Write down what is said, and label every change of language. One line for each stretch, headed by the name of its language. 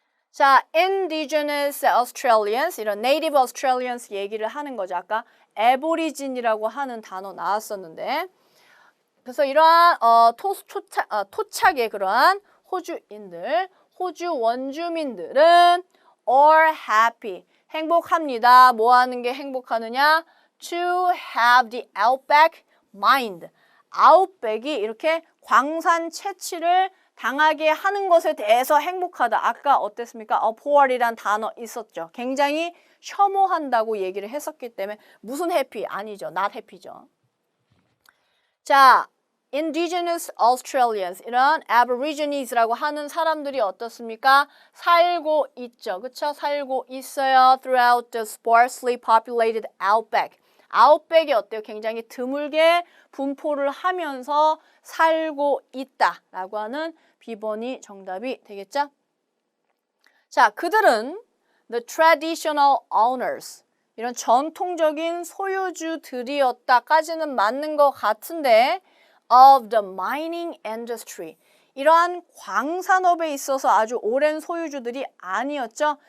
Korean: 자,
English: indigenous Australians,
Korean: 이런
English: native Australians
Korean: 얘기를 하는 거죠. 아까 애보리진이라고 하는 단어 나왔었는데 그래서 이러한 토착의 그러한 호주인들, 호주 원주민들은
English: are happy,
Korean: 행복합니다. 뭐 하는 게 행복하느냐?
English: To have the outback mind.
Korean: 아웃백이 이렇게 광산 채취를 당하게 하는 것에 대해서 행복하다. 아까 어땠습니까? poor이란 단어 있었죠. 굉장히 혐오한다고 얘기를 했었기 때문에 무슨 해피? 아니죠.
English: not happy
Korean: 죠. 자,
English: indigenous Australians,
Korean: 이런 aborigines,라고 하는 사람들이 어떻습니까? 살고 있죠. 그쵸? 살고 있어요.
English: throughout the sparsely populated outback.
Korean: 아웃백이 어때요? 굉장히 드물게 분포를 하면서 살고 있다라고 하는 B번이 정답이 되겠죠? 자, 그들은
English: the traditional owners,
Korean: 이런 전통적인 소유주들이었다까지는 맞는 것 같은데
English: of the mining industry,
Korean: 이러한 광산업에 있어서 아주 오랜 소유주들이 아니었죠.